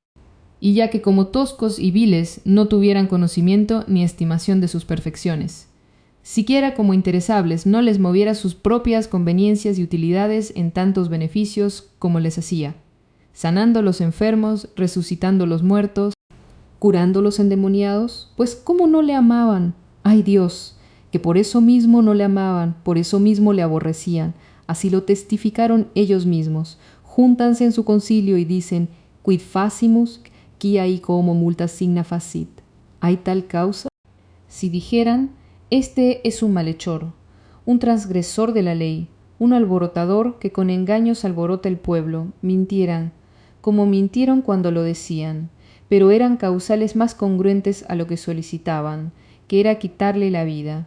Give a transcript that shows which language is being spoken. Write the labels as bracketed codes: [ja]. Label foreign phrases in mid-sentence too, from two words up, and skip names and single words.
[es] Y ya que como toscos y viles no tuvieran conocimiento ni estimación de sus perfecciones, siquiera como interesables no les moviera sus propias conveniencias y utilidades en tantos beneficios como les hacía, sanando los enfermos, resucitando los muertos, curando los endemoniados, pues ¿cómo no le amaban? ¡Ay Dios! Que por eso mismo no le amaban, por eso mismo le aborrecían, así lo testificaron ellos mismos, júntanse en su concilio y dicen, [la] quid facimus, quia como multa signa facit. [es] ¿Hay tal causa? Si dijeran, este es un malhechor, un transgresor de la ley, un alborotador que con engaños alborota el pueblo, mintieran, como mintieron cuando lo decían, pero eran causales más congruentes a lo que solicitaban, que era quitarle la vida.